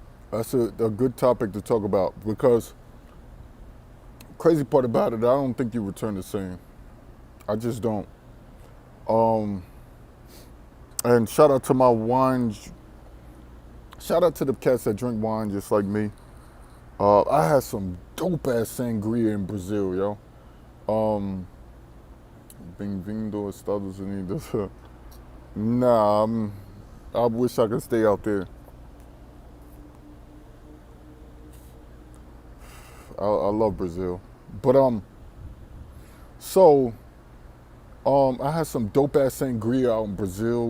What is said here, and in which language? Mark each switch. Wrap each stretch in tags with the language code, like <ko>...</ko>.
<en>That's a good topic to talk about because crazy part about it, I don't think you return the same. I just don't. And shout out to my wine. Shout out to the cats that drink wine just like me. I had some dope ass sangria in Brazil, yo.</en> <pt>Bem-vindo aos Estados Unidos.</pt> <en>Nah, I wish I could stay out there. I love Brazil, but so I had some dope ass sangria out in Brazil.</en>